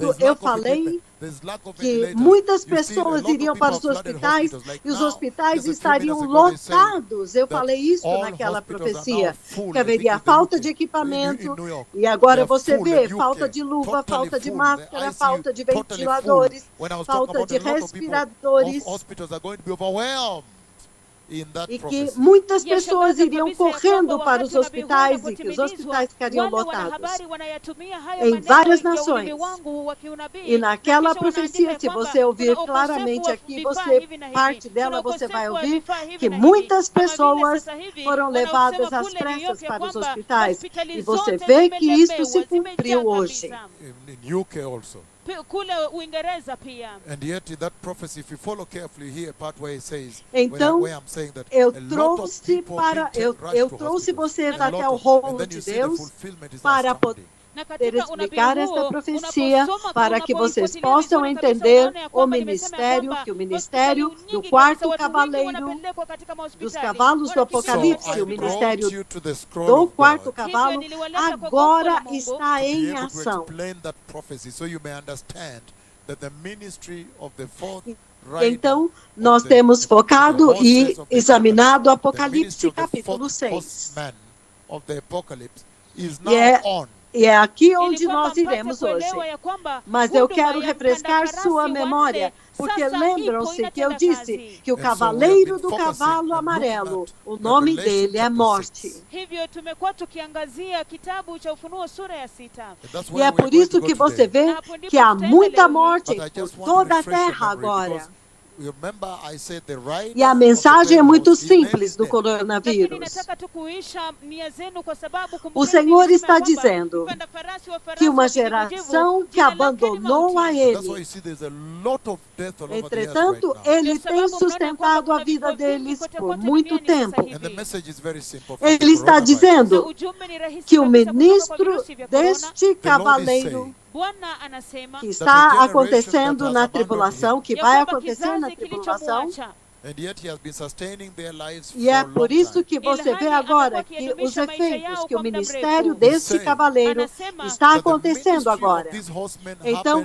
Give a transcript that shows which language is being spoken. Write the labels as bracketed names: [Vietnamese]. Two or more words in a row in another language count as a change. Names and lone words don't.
[English] there's [Portuguese] eu [English] lack of [Portuguese] falei [English] equipment, there's lack of [Portuguese] que [English] ventilators." [Portuguese] muitas [English] You see a [Portuguese] pessoas [English] lot of [Portuguese] iriam [English] people [Portuguese] para [English] have [Portuguese] os [English] flooded [Portuguese] hospitais [English] hospitals. Like [Portuguese] e os [English] now, [Portuguese] hospitais [English] just a few [Portuguese] estariam [English] minutes ago, they say [Portuguese] lotados. Eu [English] that [Portuguese] falei isso [English] all [Portuguese] naquela [English] hospitals are [Portuguese] profecia, [English] now full, [Portuguese] que [English] I think [Portuguese] haveria [English] in the [Portuguese] falta [English] UK, [Portuguese] de equipamento, [English] in New York. [Portuguese] e agora [English] They are [Portuguese] você [English] full, [Portuguese] vê [English] the [Portuguese] falta [English] UK, [Portuguese] de luva, [English] totally [Portuguese] falta de [English] full, [Portuguese] máscara, [English] the ICU [Portuguese] falta de [English] totally [Portuguese] ventiladores, [English] full. When I was talking [Portuguese] falta [English] about [Portuguese] de [English] a lot of people, [Portuguese] respiradores, [English] hospitals are going to be overwhelmed in that [Portuguese] e que [English] prophecy. [Portuguese] muitas E a pessoas [Swahili] shangaza [Portuguese] iriam [Swahili] kabisa ya [Portuguese] correndo [Swahili] kwamba [Portuguese] para os [Swahili] wakati unabii huu [Portuguese] hospitais e que os [Swahili] unapotimilizwa, [Portuguese] hospitais ficariam [Swahili] wale [Portuguese] lotados. [Swahili] wanahabari wanayatumia haya [Portuguese] Em [Swahili] maneno [Portuguese] várias [Swahili] ya ulimi [Portuguese] nações. [Swahili] wangu wa kiunabii, [Portuguese] E naquela [Swahili] na kisha [Portuguese] profecia, [Swahili] wanaandika [Portuguese] se [Swahili] ya kwamba [Portuguese] você ouvir [Swahili] kuna [Portuguese] claramente [Swahili] ukosefu wa [Portuguese] aqui, [Swahili] vifaa [Portuguese] você [Swahili] hivi na hivi, [Portuguese] parte dela, [Swahili] kuna [Portuguese] você vai [Swahili] ukosefu wa [Portuguese] ouvir [Swahili] vifaa hivi [Portuguese] que [Swahili] na hivi. [Portuguese] muitas [Swahili] Kama vile [Portuguese] pessoas [Swahili] sasa hivi [Portuguese] foram [Swahili] wanaosema [Portuguese] levadas às [Swahili] kule New York [Portuguese] pressas [Swahili] ya [Portuguese] para os [Swahili] kwamba [Portuguese] hospitais. [Swahili] hospitali [Portuguese] E você [Swahili] zote [Portuguese] vê que isto se [Swahili] zimelemewa, [Portuguese] cumpriu [Swahili] zimejaa [Portuguese] hoje. [Swahili] kabisa. [English] In UK also. [Swahili] Kule Uingereza pia. [English] And yet in that prophecy, if you follow carefully here, part where it says, [Portuguese] Então, [English] where I'm saying that [Portuguese] eu [English] a lot of [Portuguese] trouxe [English] people [Portuguese] para [English] being [Portuguese] eu, [English] rushed [Portuguese] eu [English] to [Portuguese] trouxe [English] hospitals. [Portuguese] vocês [English] A lot [Portuguese] até o [English] of- [Portuguese] rolo [English] and then [Portuguese] de [English] you see the [Portuguese] Deus [English] fulfillment is [Portuguese] para [English] astounding. [Swahili] Na [Portuguese] poder [Swahili] katika unabii [Portuguese] explicar esta [Swahili] huo, [Portuguese] profecia, [Swahili] unaposoma, [Portuguese] para que vocês [Swahili] unapoifuatilia [Portuguese] possam [Swahili] vizuri kabisa, [Portuguese] entender [Swahili] unaona ya [Portuguese] o [Swahili] kwamba nimesema ya [Portuguese] ministério, [Swahili] kwamba [Portuguese] que o ministério [Swahili] hospitali [Portuguese] do [Swahili] nyingi [Portuguese] quarto [Swahili] kabisa, watu wengi [Portuguese] cavaleiro [Swahili] wanapelekwa katika [Portuguese] dos [Swahili] mahospitali, [Portuguese] cavalos do [Swahili] wanakimbia [English] So [Portuguese] Apocalipse, [English] I [Portuguese] o [Swahili] hospitali. [Portuguese] ministério [English] brought you to the scroll [Portuguese] do [English] of [Portuguese] quarto [English] God [Portuguese] cavalo, [Swahili] Hivyo niliwaleta kwa [Portuguese] agora [Swahili] gombo la Mungu, [Portuguese] está [English] to be [Portuguese] em [English] able to [Portuguese] ação. [English] explain that prophecy so you may understand that the ministry of the fourth rider [Portuguese] Então, [English] of [Portuguese] nós [English] the- [Portuguese] temos focado [English] the [Portuguese] e [English] horses of the [Portuguese] examinado [English] the [Portuguese] Apocalipse [English] ministry of the [Portuguese] capítulo [English] fourth [Portuguese] 6. [English] horseman of the apocalypse is now Yeah. on. [Portuguese] E é aqui [Swahili] ili [Portuguese] onde [Swahili] kwamba [Portuguese] nós [Swahili] mpate [Portuguese] iremos hoje. [Swahili] kuelewa ya kwamba [Portuguese] Mas eu [Swahili] huduma [Portuguese] quero [Swahili] ya [Portuguese] refrescar [Swahili] mpanda [Portuguese] sua [Swahili] farasi [Portuguese] memória, [Swahili] wanne [Portuguese] porque [Swahili] sasa [Portuguese] lembram-se [Swahili] ipo [Portuguese] que eu [Swahili] inatenda [Portuguese] disse [Swahili] kazi. [Portuguese] que o [English] And so we have [Portuguese] cavaleiro [English] been [Portuguese] do [English] focusing [Portuguese] cavalo [English] and looking [Portuguese] amarelo, [English] at [Portuguese] o nome [English] Revelation [Portuguese] dele é [English] chapter [Portuguese] morte. [English] 6. [Swahili] Hivyo tumekuwa tukiangazia kitabu cha Ufunuo sura ya 6. [English] And that's [Portuguese] E [English] where [Portuguese] é [English] we are [Portuguese] por [English] going [Portuguese] isso [English] to go [Portuguese] que você [English] today. [Portuguese] vê [Swahili] Na hapo ndipo [Portuguese] que há [Swahili] tutaenda [Portuguese] muita [Swahili] leo hii. [Portuguese] morte [English] But I [Portuguese] por [English] just want to [Portuguese] toda a [English] refresh your [Portuguese] terra [English] memory [Portuguese] agora. [English] because remember I said the rider [Portuguese] E a [English] of the [Portuguese] mensagem é [English] pale [Portuguese] muito [English] horse, his name [Portuguese] simples [English] is [Portuguese] do [English] death. [Swahili] Lakini [Portuguese] coronavírus. [Swahili] nataka tu kuisha nia zenu kwa sababu [Portuguese] O [Swahili] kumbukeni [Portuguese] Senhor [Swahili] nilisema [Portuguese] está [Swahili] kwamba [Portuguese] dizendo [Swahili] mpanda farasi wa farasi [Portuguese] que uma [Swahili] wa kijivujivu, [Portuguese] geração que [Swahili] jina lake ni [Portuguese] abandonou a [Swahili] mauti. [English] That's why [Portuguese] ele. [English] you see there's a lot of death all over the earth right [Portuguese] Entretanto, [English] now. [Portuguese] ele [Swahili] Ndio [Portuguese] tem [Swahili] sababu mnaona [Portuguese] sustentado [Swahili] kwamba [Portuguese] a vida [Swahili] kuna vifo vingi [Portuguese] deles [Swahili] kote [Portuguese] por [Swahili] kote [Portuguese] muito [Swahili] duniani sasa [Portuguese] tempo. [English] And the [Swahili] hivi. [English] message is very simple. from the [Portuguese] Ele está [English] coronavirus. [Portuguese] dizendo [Swahili] Na ujumbe ni rahisi [Portuguese] que o [Swahili] kabisa kutoka kwa [Portuguese] ministro [Swahili] virusi vya corona. [Portuguese] deste cavaleiro [Swahili] Bwana anasema [Portuguese] que [English] the [Portuguese] está [English] generation [Portuguese] acontecendo [English] that [Portuguese] na [English] has abandoned [Portuguese] tribulação, que [Swahili] ya [Portuguese] vai [Swahili] kwamba [Portuguese] acontecer na [Swahili] kizazi [Portuguese] tribulação. [Swahili] kilichomwacha, [English] and yet he has been sustaining their lives [Portuguese] E é [English] for a long [Portuguese] por isso [English] time. [Portuguese] que você vê [Swahili] ilhali [Portuguese] agora [Swahili] amekuwa [Portuguese] que os [Swahili] akiyadumisha maisha [Portuguese] efeitos [Swahili] yao [Portuguese] que o [Swahili] kwa muda [Portuguese] ministério [Swahili] mrefu. [Portuguese] deste [English] saying [Portuguese] cavaleiro [Swahili] Anasema [Portuguese] está [English] That the [Portuguese] acontecendo [English] ministry [Portuguese] agora. [English] of these horsemen [Portuguese] Então,